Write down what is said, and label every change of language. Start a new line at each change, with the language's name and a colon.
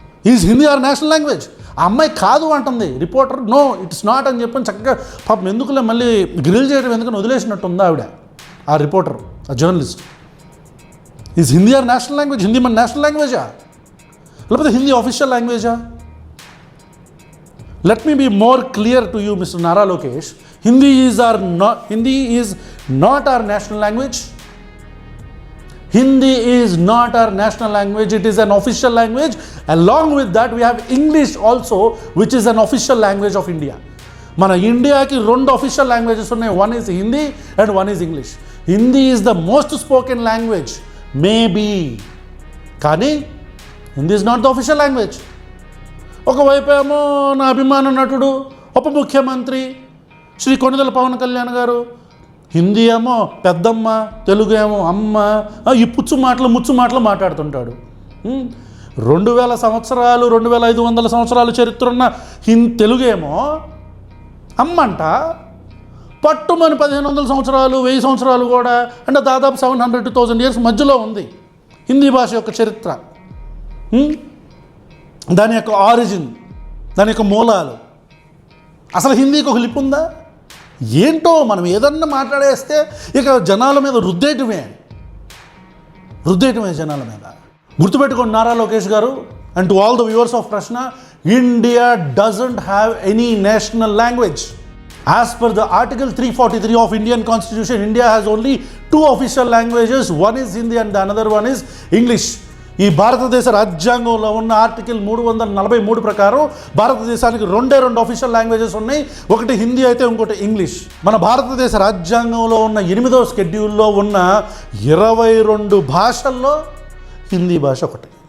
English: Is Hindi our national language?
Telugu: ఆ అమ్మాయి కాదు అంటుంది రిపోర్టర్,
English: no it's not
Telugu: అని చెప్పని చక్కగా పాపం ఎందుకులే మళ్ళీ గ్రిల్ చేయడం ఎందుకని వదిలేసినట్టు ఉంది ఆవిడ, ఆ రిపోర్టర్, ఆ journalist.
English: Is Hindi our national language?
Telugu: Hindi మన నేషనల్ లాంగ్వేజా లేకపోతే Hindi official లాంగ్వేజా?
English: Let me be more clear to you mister Nara Lokesh. Hindi is not our national language. Hindi is not our national language. It is an official language. Along with that, we have English also, which is an official language of India.
Telugu: మన ఇండియాకి
English: 2 official languages
Telugu: ఉన్నాయి.
English: One is Hindi and one is English. Hindi is the most spoken language, maybe.
Telugu: కానీ
English: Hindi is not the official language.
Telugu: ఒకవైపు ఏమో నా అభిమాన నటుడు ఉప ముఖ్యమంత్రి శ్రీ కొణిదెల పవన్ కళ్యాణ్ గారు హిందీ ఏమో పెద్దమ్మ, తెలుగు ఏమో అమ్మ, ఈ ముచ్చు మాటలు మాట్లాడుతుంటాడు. 2000 సంవత్సరాలు 2500 సంవత్సరాలు చరిత్ర ఉన్న తెలుగు ఏమో అమ్మంట, పట్టుమని 1500 సంవత్సరాలు 1000 సంవత్సరాలు కూడా అంటే దాదాపు
English: 700 to 1000 years
Telugu: మధ్యలో ఉంది హిందీ భాష యొక్క చరిత్ర. దాని యొక్క ఆరిజిన్, దాని యొక్క మూలాలు. అసలు హిందీకి ఒక లిప్ ఉందా? ఏంటో మనం ఏదన్నా మాట్లాడేస్తే ఇక జనాల మీద రుద్దేయటమే జనాల మీద. గుర్తుపెట్టుకోండి
English: నారా లోకేష్ గారు, and to all the viewers of Prashna, India doesn't have any national language. As per the Article 343 of Indian Constitution, India has only 2 official languages. One is Hindi and the another one is English.
Telugu: ఈ భారతదేశ రాజ్యాంగంలో ఉన్న article 343 ప్రకారం భారతదేశానికి 2 official languages ఉన్నాయి. ఒకటి హిందీ అయితే ఇంకోటి ఇంగ్లీష్. మన భారతదేశ రాజ్యాంగంలో ఉన్న 8వ షెడ్యూల్లో ఉన్న 22 భాషల్లో హిందీ భాష ఒకటి.